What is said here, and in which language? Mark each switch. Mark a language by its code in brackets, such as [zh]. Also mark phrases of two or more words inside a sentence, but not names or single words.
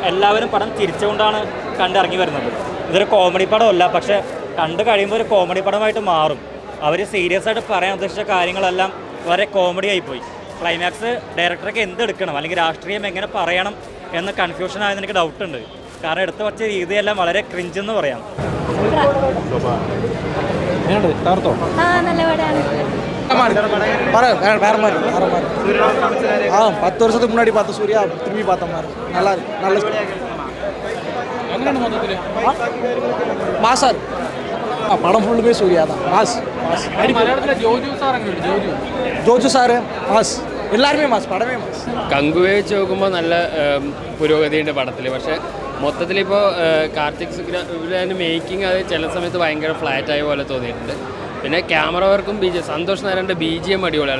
[ml] എല്ലാവരും പടം തിരിച്ചുകൊണ്ടാണ് കണ്ടിറങ്ങി വരുന്നത്. ഇതൊരു കോമഡി പടമല്ല, പക്ഷേ കണ്ടു കഴിയുമ്പോൾ ഒരു കോമഡി പടമായിട്ട് മാറും. അവർ സീരിയസ് ആയിട്ട് പറയാൻ ഉദ്ദേശിച്ച കാര്യങ്ങളെല്ലാം വളരെ കോമഡി ആയിപ്പോയി. [en] climax director [ml] എന്തെടുക്കണം, അല്ലെങ്കിൽ രാഷ്ട്രീയം എങ്ങനെ പറയണം എന്ന് കൺഫ്യൂഷൻ ആയെന്ന് എനിക്ക് ഡൗട്ടുണ്ട്. കാരണം എടുത്തു വച്ച രീതിയെല്ലാം വളരെ ക്രിഞ്ചെന്ന് പറയാം. [ta] ஆ 10 வருஷத்துக்கு முன்னாடி பார்த்த சூர்யா திரும்பி பார்த்த மாதிரி நல்லா இருக்கு. நல்ல மாசா இருக்கு. படம் ஃபுல்லு போய் சூர்யா தான் மாஸ். [ml] ജോജു സാറ് മാസ്, എല്ലാവരുമേ മാസ്, പടമേ മാസ്. കങ്കുവെ വെച്ച് നോക്കുമ്പോൾ നല്ല പുരോഗതിയുണ്ട് പടത്തിൽ. പക്ഷേ മൊത്തത്തിലിപ്പോൾ കാർത്തിക് സുബ്രാജിൻ്റെ മേക്കിംഗ് അത് ചില സമയത്ത് ഭയങ്കര ഫ്ലാറ്റായ പോലെ തോന്നിയിട്ടുണ്ട്. പിന്നെ ക്യാമറ വർക്കും സന്തോഷ് നാരായണൻ്റെ BGM അടിപൊളിയാണ്.